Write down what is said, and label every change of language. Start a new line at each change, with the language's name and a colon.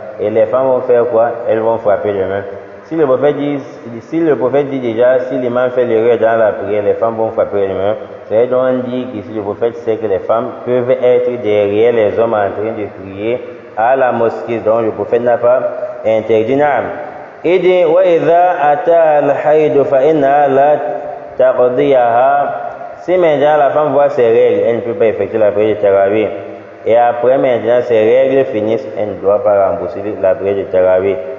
French: Et les femmes vont faire quoi? Elles vont frapper les mains. Si le prophète dit déjà, si l'imam fait l'erreur dans la prière, les femmes vont frapper les mains. C'est donc on dit qu'ici le prophète sait que les femmes peuvent être derrière les hommes en train de prier à la mosquée. Donc le prophète n'a pas interdit. Il dit
Arabic: وَإِذَا أَتَى الْحَيْضُ فَإِنَّهَا لَا تَقْضِيَهَا.
French: Si maintenant la femme voit ses règles, elle ne peut pas effectuer la prière de tarawih. Et après maintenant ses règles finissent, elle ne doit pas rembourser la prière de tarawih.